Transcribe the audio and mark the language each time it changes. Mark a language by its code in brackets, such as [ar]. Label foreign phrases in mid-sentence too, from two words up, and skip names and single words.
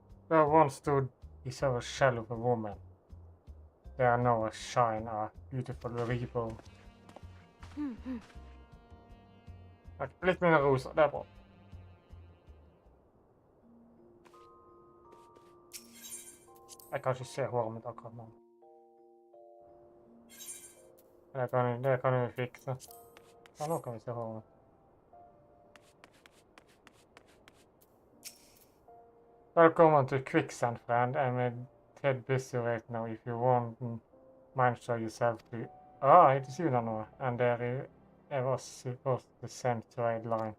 [en] Where once stood, he saw a shell of a woman. There now shine a beautiful reborn. [no] Litt mindre rosa, det er bra. Jeg kan ikke se håret mitt akkurat nå. Det kan vi fikse. Ja, nå kan vi se håret. [en] Welcome to Quicksand, friend. I'm a tad busy right now. If you won't mind, show yourself to... Ah, it is you now. And there I was supposed to send to a line.